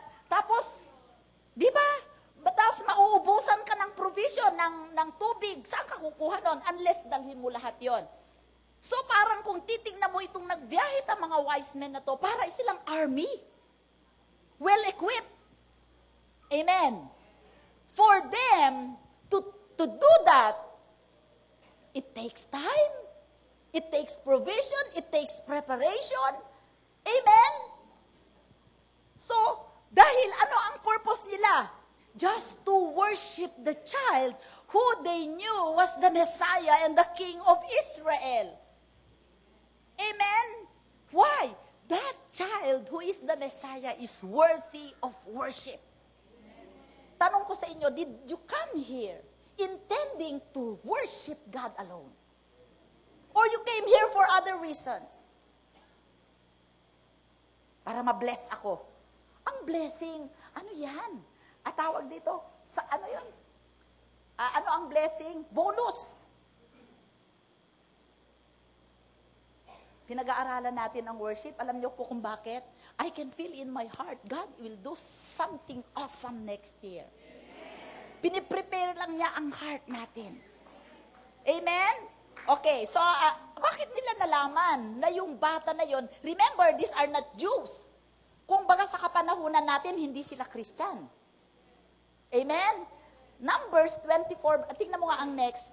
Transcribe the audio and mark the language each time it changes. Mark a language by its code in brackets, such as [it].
[tl] tapos, di ba? Tapos mauubusan ka ng provision, ng tubig. Saan ka kukuha nun? Unless dalhin mo lahat yon. So parang kung titignan mo itong nagbiyahe ang mga wise men na to, para silang army. [en] Well-equipped. Amen. For them to do that, it takes time. It takes provision. It takes preparation. Amen. [tl] So, dahil ano ang purpose nila? [en] Just to worship the child who they knew was the Messiah and the King of Israel. Amen? Why? That child who is the Messiah is worthy of worship. [tl] Tanong ko sa inyo, [en] did you come here intending to worship God alone? Or you came here for other reasons? [tl] Para ma-bless ako. Ang blessing, ano yan? At tawag dito, sa ano yun? Ano ang blessing? Bonus. Pinag-aaralan natin ang worship. Alam niyo po kung bakit? [en] I can feel in my heart, God will do something awesome next year. [tl] Piniprepare lang niya ang heart natin. Amen? Okay, so bakit nila nalaman na yung bata na yon? [en] Remember, these are not Jews. [tl] Kung baga sa kapanahunan natin, hindi sila Christian. Amen? Numbers 24, tingnan mo nga ang next.